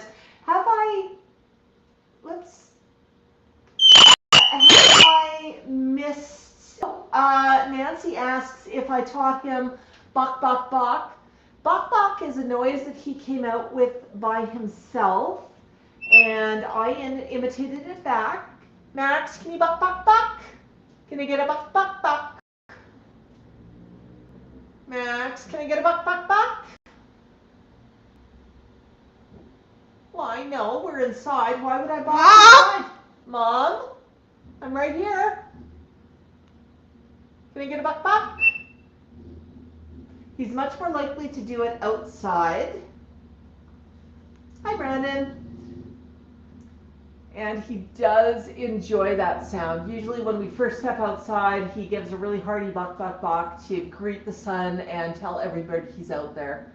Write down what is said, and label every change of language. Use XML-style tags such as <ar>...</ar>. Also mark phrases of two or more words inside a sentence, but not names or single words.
<en>Have I missed? Nancy asks if I taught him bok bok bok. Bok bok is a noise that he came out with by himself, and I imitated it back. Max, can you bok bok bok? Can I get a bok bok bok? Max, can I get a bok bok bok? Well, I know we're inside. Why would I bok inside? Mom, I'm right here. Can I get a bok bok? He's much more likely to do it outside. Hi, Brandon. And he does enjoy that sound. Usually when we first step outside, he gives a really hearty bok bok bok to greet the sun and tell everybody he's out there.</en>